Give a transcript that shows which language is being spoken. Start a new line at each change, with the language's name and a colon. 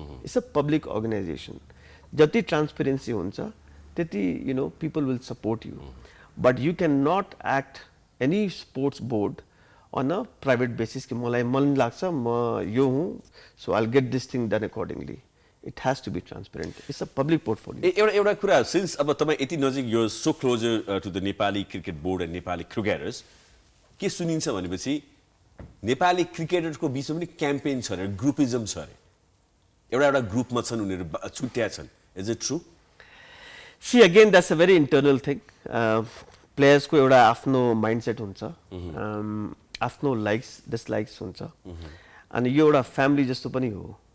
English: It's a public organization.
Nepali: जति
English: transparency
Nepali: हुन्छ त्यति,
English: you know, people will support you. But you cannot act any sports board on a private basis
Nepali: कि मलाई मन लाग्छ म यो हुँ,
English: so I'll get this thing done accordingly. It has to be transparent. It's a public portfolio.
Nepali: एउटा कुरा, since अब तपाई यति नजिक,
English: you're so closer to the Nepali cricket board and Nepali cricketers,
Nepali: के सुनिन्छ भनेपछि नेपाली क्रिकेटरको बीचमा पनि क्याम्पेन छ रे, ग्रुपिजम छ रे, एउटा ग्रुपमा छन् उनीहरु छुट्टिया छन्.
English: Is it true? See, again, that's a very internal thing.
Nepali: Players को एउटा आफ्नो mindset हुन्छ, आफ्नो likes dislikes हुन्छ, अनि यो एउटा family जस्तो पनि हो.